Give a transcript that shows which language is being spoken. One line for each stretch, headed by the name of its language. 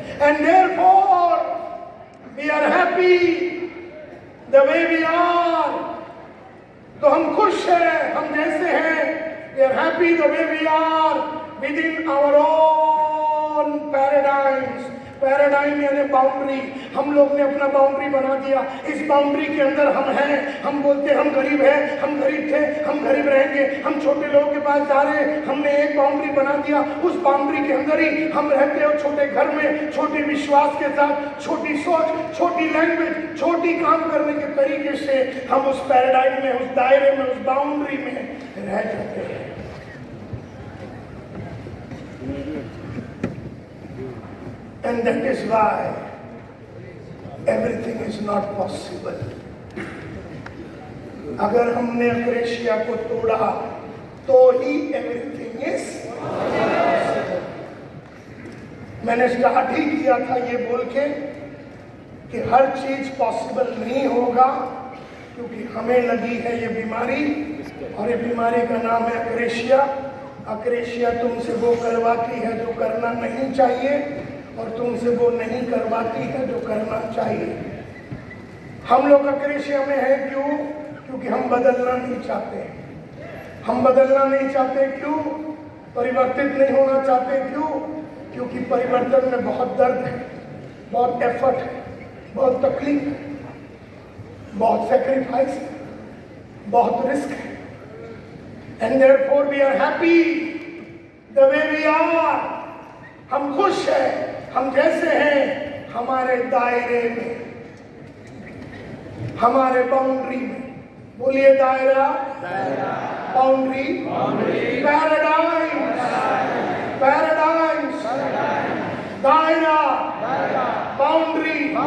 English: And therefore we are happy the way we are.
Hindi: तो हम खुश हैं हम जैसे हैं.
English: We are happy the way we are within our own paradigms.
Hindi: Paradigm यानी बाउंड्री. हम लोग ने अपना बाउंड्री बना दिया. इस बाउंड्री के अंदर हम हैं. हम बोलते हम गरीब हैं, हम गरीब थे, हम गरीब रहेंगे, हम छोटे लोगों के पास जा रहे हैं. हमने एक बाउंड्री बना दिया. उस बाउंड्री के अंदर ही हम रहते हैं. छोटे घर में, छोटे विश्वास के साथ, छोटी सोच, छोटी लैंग्वेज, छोटी काम करने के तरीके से हम उस पैराडाइम में, उस दायरे में, उस बाउंड्री में रह जाते हैं.
English: And that is why everything is not possible.
Hindi: अगर हमने अक्रेशिया को तोड़ा तो ही
English: everything is possible.
Hindi: मैंने स्टार्ट ही किया था ये बोल के कि हर चीज पॉसिबल नहीं होगा क्योंकि हमें लगी है ये बीमारी, और ये बीमारी का नाम है अक्रेशिया. अक्रेशिया तुमसे वो करवाती है जो करना नहीं चाहिए, और तुमसे वो नहीं करवाती है जो करना चाहिए. हम लोग अक्रेशिया में हैं क्यों? क्योंकि हम बदलना नहीं चाहते. हम बदलना नहीं चाहते क्यों? परिवर्तित नहीं होना चाहते क्यों? क्योंकि परिवर्तन में बहुत दर्द है, बहुत एफर्ट है, बहुत तकलीफ है, बहुत सैक्रिफाइस है, बहुत रिस्क है.
English: And therefore we are happy the way we are.
Hindi: हम खुश हैं, हम जैसे हैं, हमारे दायरे में, हमारे बाउंड्री में। बोलिए दायरा, बाउंड्री, पैराडाइम, पैराडाइम, दायरा, बाउंड्री।